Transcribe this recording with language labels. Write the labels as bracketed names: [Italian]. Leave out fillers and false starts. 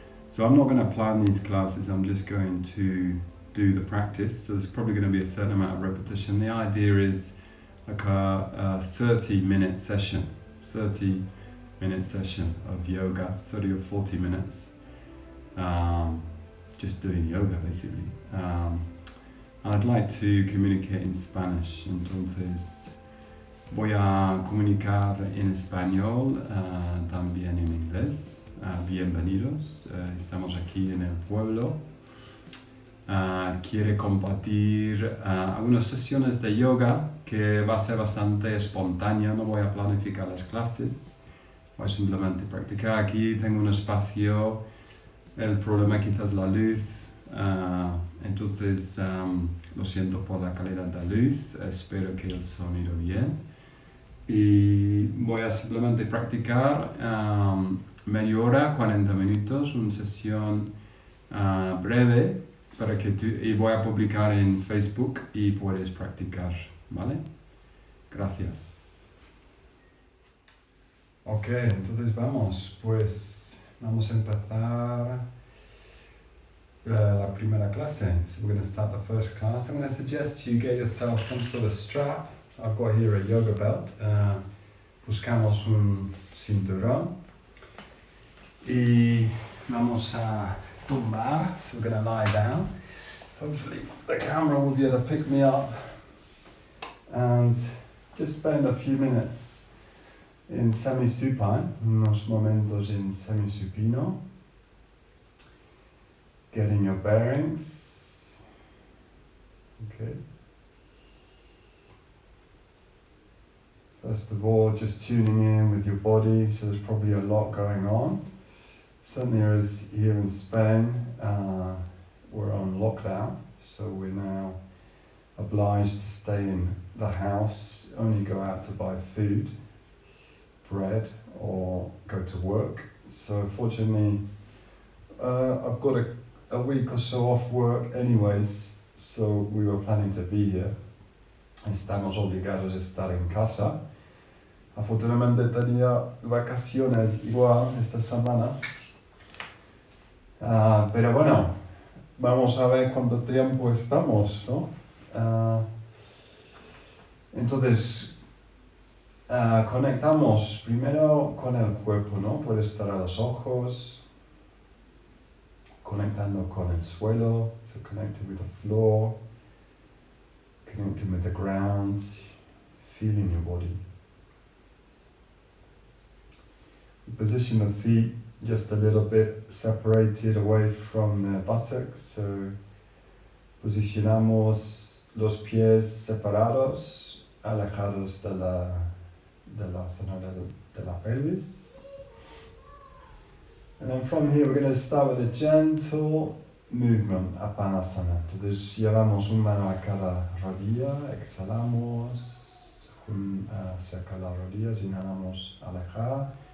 [English] So I'm not going to plan these classes, I'm just going to do the practice. So there's probably going to be a certain amount of repetition. The idea is like a 30-minute session, 30-minute session of yoga, 30 or 40 minutes, just doing yoga basically. I'd like to communicate in Spanish, [Spanish] entonces voy a comunicar en español, también en inglés. Bienvenidos, estamos aquí en el pueblo. Quiere compartir algunas sesiones de yoga que va a ser bastante espontánea, no voy a planificar las clases, voy simplemente a practicar. Aquí tengo un espacio, el problema quizás la luz. Entonces lo siento por la calidad de la luz, espero que el sonido bien y voy a simplemente practicar media hora, 40 minutos, una sesión breve para que y voy a publicar en Facebook y puedes practicar, ¿vale? Gracias. Ok, entonces vamos a empezar la primera clase. [English] So we're going to start the first class. I'm going to suggest you get yourself some sort of strap. I've got here a yoga belt. [Spanish] Buscamos un cinturón y vamos a tumbar. [English] So we're going to lie down. Hopefully the camera will be able to pick me up and just spend a few minutes in semi-supine, [Spanish] unos momentos en semi-supino. [English] Getting your bearings. Okay. First of all, just tuning in with your body. So there's probably a lot going on. Certainly there is here in Spain. We're on lockdown, so we're now obliged to stay in the house, only go out to buy food, bread, or go to work. So fortunately, I've got a week or so off work anyways, so we were planning to be here. [Spanish] Estamos obligados a estar en casa. Afortunadamente tenía vacaciones igual esta semana. Pero bueno, vamos a ver cuánto tiempo estamos, ¿no? Entonces, conectamos primero con el cuerpo, ¿no? Puedes cerrar los ojos. Conectando con el suelo, [English] so connecting with the floor, connecting with the ground, feeling your body. Position the feet just a little bit separated away from the buttocks, so [Spanish] posicionamos los pies separados, alejados de la zona de la pelvis. [English] And then from here we're going to start with a gentle movement, Apanasana. [Spanish] Entonces llevamos una mano a cada rodilla, exhalamos hacia cada rodilla, inhalamos, alejar.